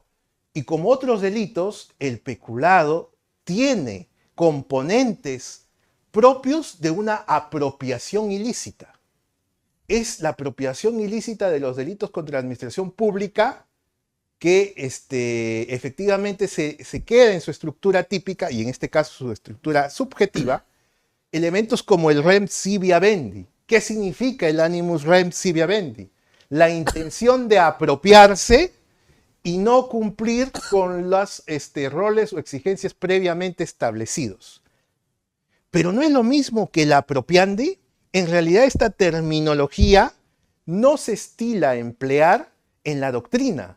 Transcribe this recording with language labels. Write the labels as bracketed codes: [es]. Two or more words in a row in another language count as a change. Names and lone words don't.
[es] Y como otros delitos, el peculado tiene componentes propios de una apropiación ilícita. Es la apropiación ilícita de los delitos contra la administración pública que efectivamente se queda en su estructura típica, y en este caso su estructura subjetiva, elementos como el [la] rem sibi habendi. [es] ¿Qué significa el [la] animus rem sibi habendi? [es] La intención de apropiarse y no cumplir con los roles o exigencias previamente establecidos. Pero no es lo mismo que la apropiandi. En realidad esta terminología no se estila a emplear en la doctrina.